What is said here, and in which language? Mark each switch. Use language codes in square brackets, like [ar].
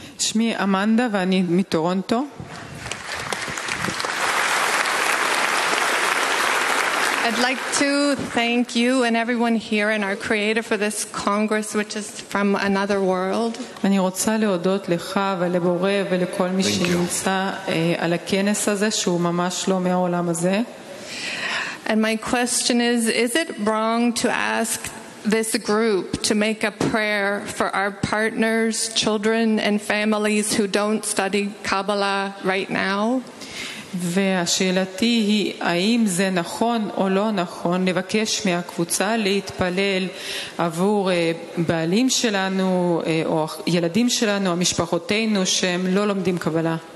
[he] שמי אמנדה ואני מטורונטו. [en] I'd like to thank you and everyone here and our creator for this Congress, which is from another world. [he] אני רוצה להודות לך ולבורא ולכל מי שנמצא על הכנס הזה שהוא ממש לא מהעולם הזה. [en] And my question is it wrong to ask this group to make a prayer for our partners, children, and families who don't study Kabbalah right now? [he] והשאלתי היא, האם זה נכון או לא נכון לבקש מהקבוצה להתפלל עבור בעלים שלנו או ילדים שלנו, המשפחותינו שהם לא לומדים קבלה?